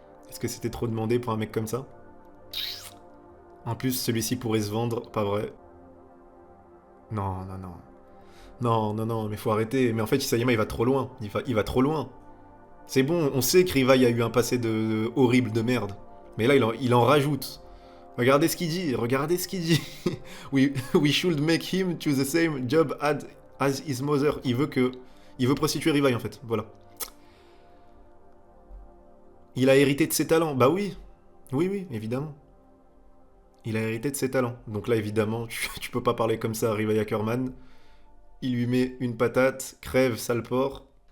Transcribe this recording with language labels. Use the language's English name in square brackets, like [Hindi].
[French] Est-ce que c'était trop demandé pour un mec comme ça? En plus, celui-ci pourrait se vendre, pas vrai. Non, non, non. Non, non, non, mais faut arrêter. Mais en fait, Isayama, il va trop loin. Il va trop loin. C'est bon, on sait que Rivaille a eu un passé horrible de merde. Mais là, il en rajoute. Regardez ce qu'il dit, regardez ce qu'il dit. [English] We should make him to the same job as his mother. [French] Il veut prostituer Rivaille en fait, voilà. Il a hérité de ses talents, bah oui. Oui, évidemment. Il a hérité de ses talents. Donc là, évidemment, tu peux pas parler comme ça à Rivaille Ackerman. Il lui met une patate, crève, sale porc.